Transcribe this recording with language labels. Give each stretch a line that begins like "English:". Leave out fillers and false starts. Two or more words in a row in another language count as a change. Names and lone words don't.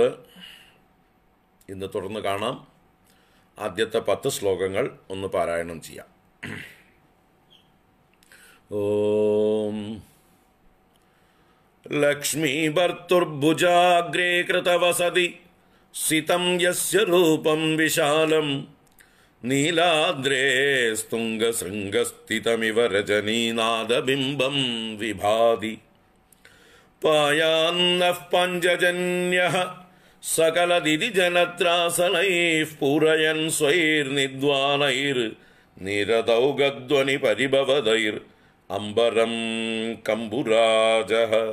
Malayalam: ഇന്ന് തുടർന്ന് കാണാം. ആദ്യത്തെ 10 ശ്ലോകങ്ങൾ ഒന്ന് പാരായണം ചെയ്യാം.
Sanskrit: ഓം. ലക്ഷ്മീ ഭർത്തുർഭുജാഗ്രേ കൃതവസതി सितं यस्य रूपं विशालं नीलाद्रे स्तुङ्गशृङ्गस्थितमिव रजनीनादबिम्बं विभाति पायान्नः पञ्चजन्यः सकलदिदिजनत्रासनैः पूरयन् स्वैर्निद्वानैर्निरतौगध्वनिपरिभवदैर् अम्बरं कम्बुराजः